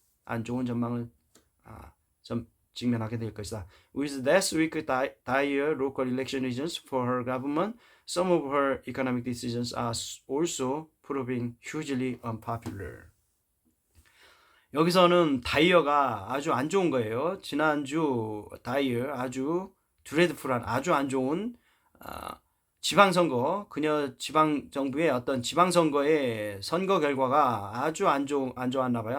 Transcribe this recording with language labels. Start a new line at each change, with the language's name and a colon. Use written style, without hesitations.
Korean: 안 좋은 전망을 직면하게 될 것이다.
English: With last week dire local election regions for her government, some of her economic decisions are also proving hugely unpopular.
Korean: 여기서는 다이어가 아주 안 좋은 거예요. 지난주 다이어 아주 드레드풀한 아주 안 좋은 지방선거 그녀 지방정부의 어떤 지방선거의 선거 결과가 아주 안 좋았나 봐요.